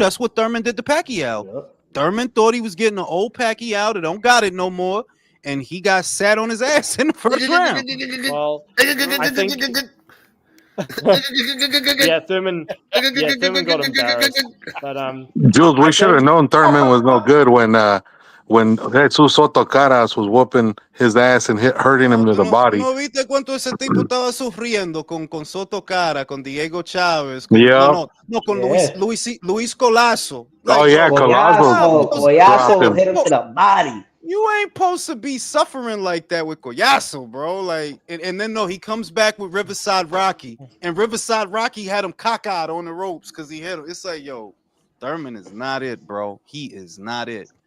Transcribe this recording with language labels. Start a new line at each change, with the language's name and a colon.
English: That's what Thurman did to Pacquiao. Yep. Thurman thought he was getting an old Pacquiao that don't got it no more, and he got sat on his ass in the first round. Well, I think... Thurman got embarrassed. But Jules, we should have known Thurman was no good when Jesus Soto Caras was whooping his ass and hurting him to the body.
Spanish: ¿No viste cuánto ese tipo estaba sufriendo con Soto Cara, con Diego Chávez? Con Luis Colazo.
English: Like, Collazo hit him to the body. You ain't supposed to be suffering like that with Collazo, bro. Like, and then he comes back with Riverside Rocky, and Riverside Rocky had him cockeyed on the ropes because he hit him. It's like, yo, Thurman is not it, bro. He is not it.